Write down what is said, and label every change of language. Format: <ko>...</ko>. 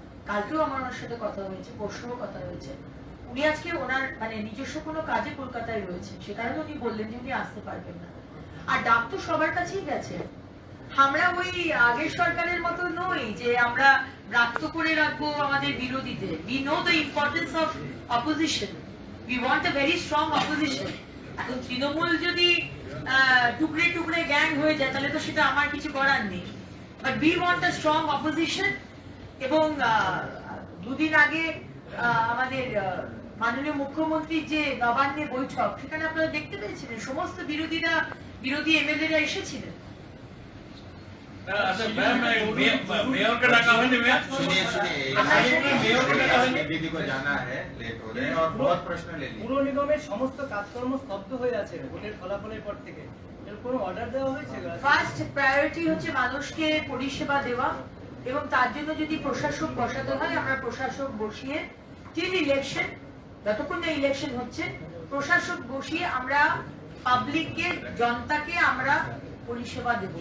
<bn>কালকেও আমার ওনার সাথে কথা হয়েছে, পরশুও কথা হয়েছে। উনি আজকে ওনার মানে নিজস্ব কোনো কাজে কলকাতায় রয়েছে, সে কারণে উনি বললেন যে উনি আসতে পারবেন না। আর ডাক তো সবার কাছেই গেছে। আমরা ওই আগের সরকারের মতো নই যে আমরা রাক্ত করে রাখবো আমাদের বিরোধীদের।</bn> <en>We know the importance of opposition. We want a very strong opposition.</en> <bn>এখন তৃণমূল যদি টুকরে টুকরে গ্যাং হয়ে যায় তাহলে তো সেটা আমার কিছু করার নেই।</bn> <en>But we want a strong opposition.</en> <bn>এবং দুদিন আগে আমাদের মাননীয় মুখ্যমন্ত্রীর যে নবান্নে বৈঠক, সেখানে আপনারা দেখতে পেয়েছিলেন সমস্ত বিরোধী এমএলএরা এসেছিলেন।</bn> <hi>अच्छा मैम मेयर का डाका हमें मैम सुनिए मेयर के डाका हमें दीदी को जाना है, लेट हो रहे हैं और बहुत प्रश्न ले लिए।</hi> <bn>পুর নিগমের সমস্ত কাজকর্ম স্তব্ধ হয়ে আছে ভোটের ফলাফলের পর থেকে। এর কোনো অর্ডার দেওয়া হয়েছে? ফার্স্ট প্রায়োরিটি হচ্ছে মানুষকে পরিষেবা দেওয়া, এবং তার জন্য যদি প্রশাসক বসাতে হয় আমরা প্রশাসক বসিয়ে</bn> <en>till election,</en> <bn>যতক্ষণ না ইলেকশন হচ্ছে প্রশাসক বসিয়ে আমরা পাবলিককে, জনতাকে আমরা পরিষেবা দেব।</bn>